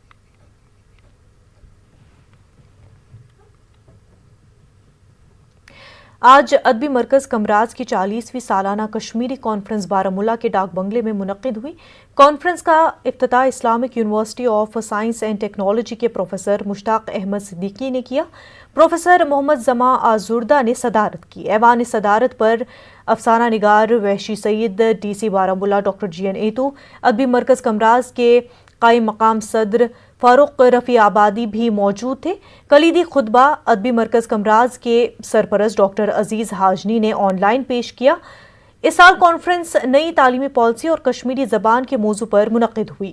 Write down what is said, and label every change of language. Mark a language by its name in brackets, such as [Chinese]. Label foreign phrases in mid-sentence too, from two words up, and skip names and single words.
[Urdu] آج ادبی مرکز کمراز کی 40ویں سالانہ کشمیری کانفرنس بارہمولہ کے ڈاک بنگلے میں منعقد ہوئی. کانفرنس کا افتتاح اسلامک یونیورسٹی آف سائنس اینڈ ٹیکنالوجی کے پروفیسر مشتاق احمد صدیقی نے کیا. پروفیسر محمد زماں آزردہ نے صدارت کی. ایوان صدارت پر افسانہ نگار وحشی سعید, ڈی سی بارہمولہ ڈاکٹر جی این ایتو, ادبی مرکز کمراز کے قائم مقام صدر فاروق رفیع آبادی بھی موجود تھے. کلیدی خطبہ ادبی مرکز کمراز کے سرپرست ڈاکٹر عزیز حاجنی نے آن لائن پیش کیا. اس سال کانفرنس نئی تعلیمی پالیسی اور کشمیری زبان کے موضوع پر منعقد ہوئی.